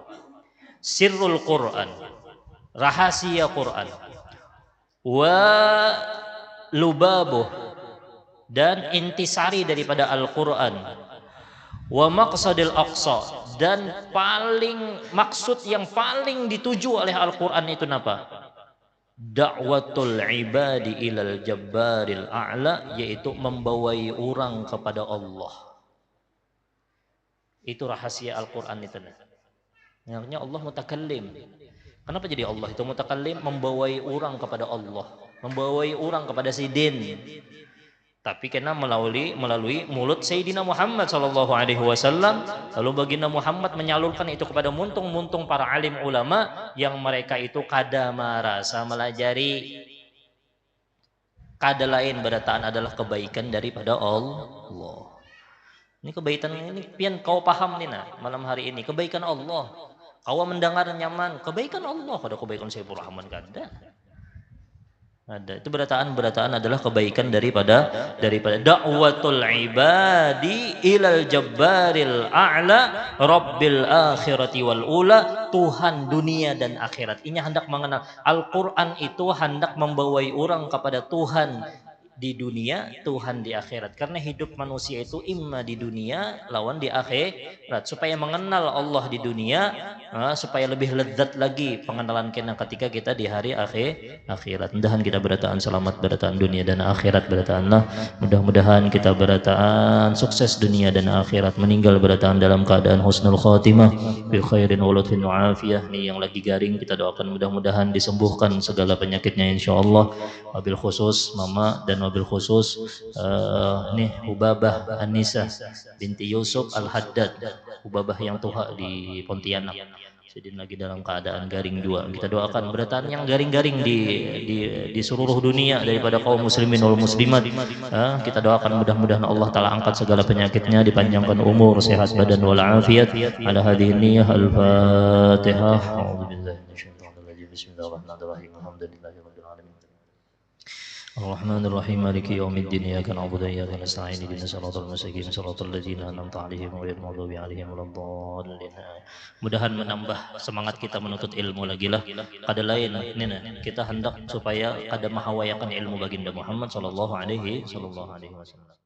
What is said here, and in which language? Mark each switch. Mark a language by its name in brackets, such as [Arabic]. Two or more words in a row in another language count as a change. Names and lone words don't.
[Arabic] سر القرآن, [Banjar] rahasia Quran, [Arabic] ولبابه, [Banjar] dan intisari daripada Al-Quran, [Arabic] والمقصد الأقصى, [Banjar] dan paling maksud yang paling dituju oleh Al-Quran itu apa? [Arabic] دعوة العباد إلى الجبار الأعلى, [Banjar] yaitu membawai orang kepada Allah. Itu rahasia Al-Quran itu. Namanya Allah mutakallim. Kenapa jadi Allah itu mutakallim? Membawai orang kepada Allah, membawai orang kepada sidin. Tapi kena melalui mulut Sayyidina Muhammad [Arabic] صلى الله عليه وسلم. [Banjar] Lalu baginda Muhammad menyalurkan itu kepada muntung-muntung para alim ulama yang mereka itu kada merasa melajari. Kada lain berataan adalah kebaikan daripada Allah. Ini kebaikan ini pian kau paham nih nah malam hari ini, kebaikan Allah. Kau mendengar nyaman, kebaikan Allah, kada kebaikan Sayyidul Rahman kada. Ada itu berataan adalah kebaikan daripada [Arabic] دعوة العباد إلى الجبار الأعلى رب الآخرة والأولى, [Banjar] Tuhan dunia dan akhirat. Ini hendak mengenal Al-Quran itu hendak membawai orang kepada Tuhan di dunia, Tuhan di akhirat. Karena hidup manusia itu imma di dunia lawan di akhirat. Supaya mengenal Allah di dunia, supaya lebih lezat lagi pengenalan kita ketika kita di hari akhirat. Mudah-mudahan kita berataan selamat, berataan dunia dan akhirat, berataanlah. Mudah-mudahan kita berataan sukses dunia dan akhirat, meninggal berataan dalam keadaan [Arabic] حسن الخاتمة بخير ولطف وعافية. [Banjar] Nih yang lagi garing kita doakan mudah-mudahan disembuhkan segala penyakitnya insyaallah. [Arabic] وبالخصوص [Banjar] mama dan [Arabic] وبالخصوص [Banjar] nih Hubabah Anissa binti Yusuf Al-Haddad, Hubabah yang tuha di Pontianak. Jadi lagi dalam keadaan garing juga. Kita doakan berataan yang garing-garing di seluruh dunia daripada kaum [Arabic] المسلمين والمسلمات. [Banjar] Kita doakan mudah-mudahan Allah taala angkat segala penyakitnya, dipanjangkan umur, sehat badan [Arabic] والعافية. على هذه النية الفاتحة. أعوذ بالله من الشيطان الرجيم. بسم الله الرحمن الرحيم. الحمد لله رب العالمين. الرحمن الرحيم، مالك يوم الدين، إياك نعبد وإياك نستعين، اهدنا الصراط المستقيم، صراط الذين أنعمت عليهم غير المغضوب عليهم ولا الضالين. [Banjar] Mudahan menambah semangat kita menuntut ilmu lagi lah. Kada lain nina kita hendak supaya kada mahawayakan ilmu baginda Muhammad [Arabic] صلى الله عليه وسلم.